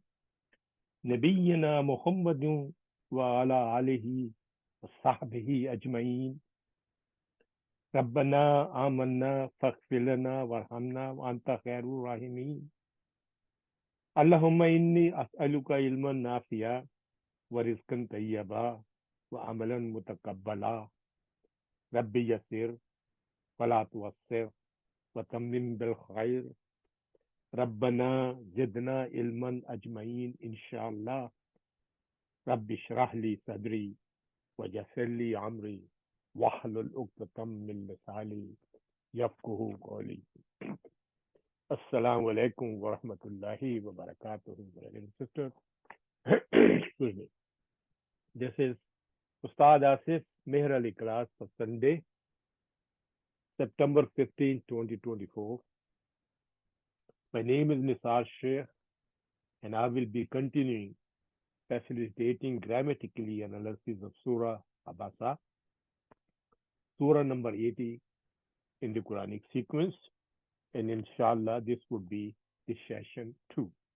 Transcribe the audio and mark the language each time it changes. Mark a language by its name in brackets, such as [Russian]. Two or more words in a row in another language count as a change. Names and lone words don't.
[Arabic] نبينا محمد وعلى آله وصحبه أجمعين. ربنا آمنا فاغفر لنا وارحمنا وأنت خير الراحمين. اللهم إني أسألك علما نافعا ورزقا طيبا وعملا متقبلا. رب يسر ولا تعسر وتمم بالخير. ربنا زدنا علما أجمعين إن شاء الله. رب اشرح لي صدري ويسر لي أمري واحلل عقدة من لساني يفقهوا قولي. السلام عليكم ورحمة الله وبركاته, [English] brothers and sisters. Excuse me. This is Ustad Asif Meher Ali class for Sunday, September 15, 2024. My name is Nisar Shaikh, and I will be continuing facilitating grammatically analysis of Surah Abasa, Surah number 80 in the Quranic sequence, and inshallah this would be the session 2.